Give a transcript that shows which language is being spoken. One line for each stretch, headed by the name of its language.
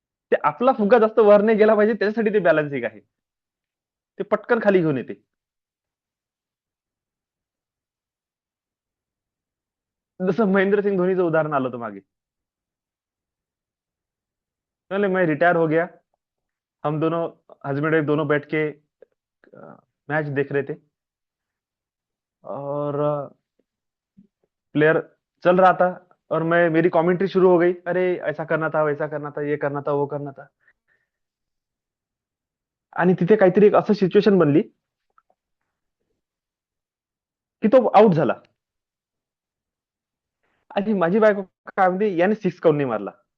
Marathi: ते आपला फुगा जास्त वर नाही गेला पाहिजे, त्याच्यासाठी ते बॅलन्सिंग आहे. ते पटकन खाली घेऊन येते. जसं महेंद्रसिंग धोनीचं उदाहरण आलं होतं मागे.
Hindi: चले मैं रिटायर हो गया, हम दोनों हस्बैंड वाइफ दोनों बैठ के मैच देख रहे थे, और प्लेयर चल रहा था, और मैं मेरी कमेंट्री शुरू हो गई, अरे ऐसा करना था, वैसा करना था, ये करना था, वो करना था.
Marathi: आणि तिथे काहीतरी एक असं सिच्युएशन बनली की तो आउट झाला, आणि माझी बायको काय म्हणते, याने सिक्स काऊन नाही मारला.